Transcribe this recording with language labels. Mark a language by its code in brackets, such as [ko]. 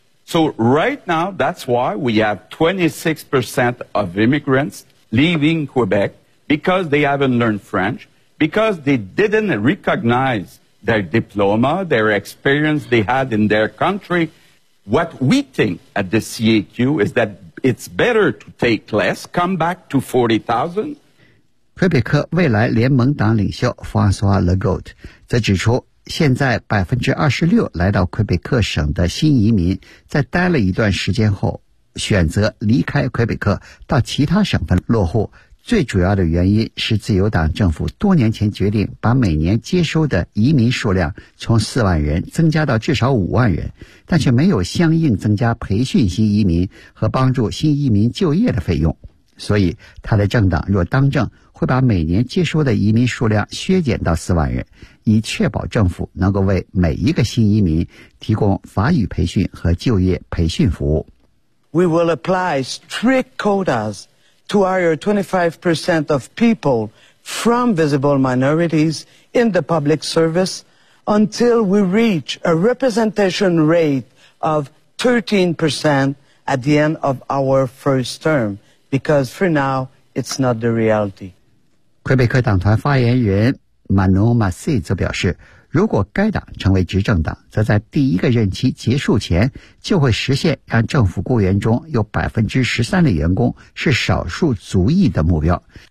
[en] So right now, that's why we have 26% of immigrants leaving Quebec because they haven't learned French, because they didn't recognize their diploma, their experience they had in their country. What we think at the CAQ is that it's better to take less, come back to 40,000, [zh] 魁北克未来联盟党领袖 François Legault 则指出，现在 26% 来到魁北克省的新移民在待了一段时间后选择离开魁北克到其他省份落户，最主要的原因是自由党政府多年前决定把每年接收的移民数量从4万人增加到至少5万人，但却没有相应增加培训新移民和帮助新移民就业的费用，所以他的政党若当政会把每年接收的移民数量削减到4万人，以确保政府能够为每一个新移民提供法语培训和就业培训服务。 [en] We will apply strict quotas to hire 25% of people from visible minorities in the public service until we reach a representation rate of 13% at the end of our first term, because for now, it's not the reality. [zh] 魁北克党团发言人马努马西则表示，如果该党成为执政党，则在第一个任期结束前就会实现让政府雇员中有 13% 的员工是少数族裔的目标。